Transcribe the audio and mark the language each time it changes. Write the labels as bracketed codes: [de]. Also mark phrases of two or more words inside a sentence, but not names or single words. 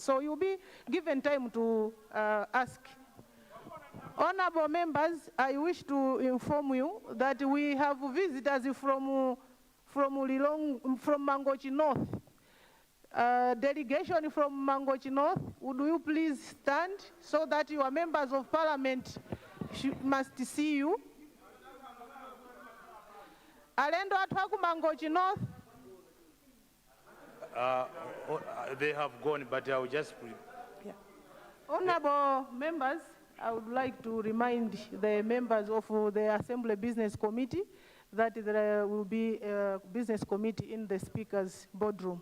[en] So you'll be given time to ask. Honorable members, I wish to inform you that we have visitors from Mangochi North. Delegation from Mangochi North, would you please stand so that your members of parliament must see you? [ny] Alendo atwaku Mangochi North. [en] They have gone, but I will just... Yeah. Honorable members, I would like to remind the members of the Assembly Business Committee that there will be a business committee in the Speaker's boardroom.